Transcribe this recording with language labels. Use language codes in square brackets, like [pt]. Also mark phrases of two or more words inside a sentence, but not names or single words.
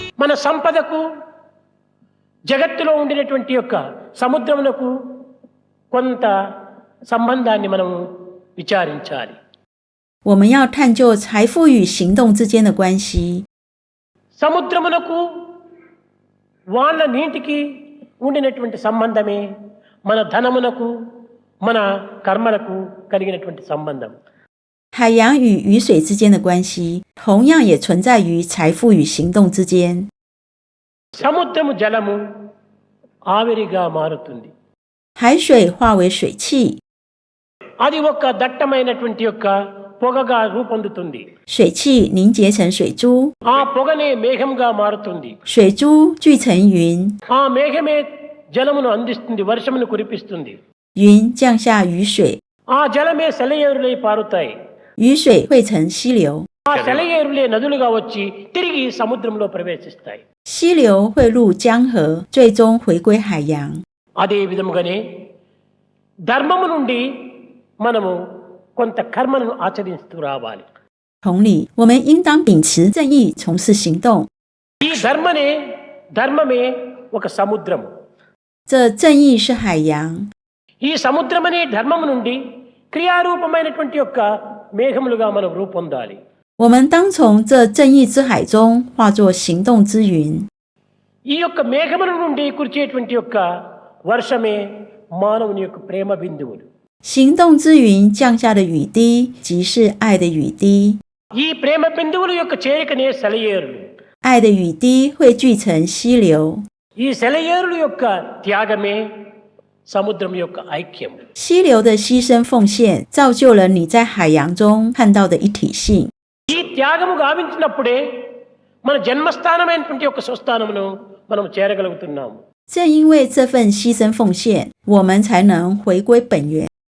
[te] మన సంపదకు జగత్తులో ఉండినటువంటి యొక్క సముద్రమునకు కొంత సంబంధాన్ని మనం విచారించాలి. [zh] 我们要探究财富与行动之间的关系。 [te] సముద్రమునకు వాళ్ళ నీటికి ఉండినటువంటి సంబంధమే మన ధనమునకు మన కర్మలకు కలిగినటువంటి సంబంధం. [zh] 海洋与雨水之间的关系，同样也存在于财富与行动之间。 [te] సముద్రము జలము ఆవిరిగా మారుతుంది. [zh] 海水化为水汽， [te] అది ఒక దట్టమైనటువంటి యొక్క పొగగా రూపొందుతుంది. [zh] 水汽凝结成水珠， [te] ఆ పొగనే మేఘంగా మారుతుంది. [zh] 水珠聚成云， [te] ఆ మేఘమే జలమును అందిస్తుంది, వర్షమును కురిపిస్తుంది. [zh] 云降下雨水， [te] ఆ జలమే సెలయేరులై పారుతాయి. [zh] 雨水汇成溪流， [te] ఆ సెలయేరులే నదులుగా వచ్చి తిరిగి సముద్రంలో ప్రవేశిస్తాయి. [zh] 溪流汇入江河，最终回归海洋。 [te] అదే విధముగానే ధర్మము నుండి మనము కొంత కర్మను ఆచరిస్తూ రావాలి. [zh] 同理，我们应当秉持正义，从事行动。 [te] ఈ ధర్మమే ఒక సముద్రము. [zh] 这正义是海洋， [te] ఈ సముద్రమనే ధర్మము నుండి క్రియారూపమైనటువంటి యొక్క మేఘములుగా మనం రూపొందాలి. [zh] 我们当从这正义之海中化作行动之云。 [te] ఈ యొక్క మేఘముల నుండి కురిచేటువంటి యొక్క వర్షమే మానవుని యొక్క ప్రేమ బిందువులు. [zh] 行动之云降下的雨滴，即是爱的雨滴。 [te] ఈ ప్రేమ బిందువుల యొక్క చేరికనే సెలయేరులు. [zh] 爱的雨滴汇聚成溪流， [te] ఈ సెలయేరుల యొక్క త్యాగమే సముద్రం యొక్క ఐక్యం. [zh] 溪流的牺牲奉献，造就了你在海洋中看到的一体性。 [te] ఈ త్యాగము గావించినప్పుడే మన జన్మస్థానమైనటువంటి యొక్క స్వస్థానమును మనం చేరగలుగుతున్నాము. [zh] 正因为这份牺牲奉献，我们才能回归本源。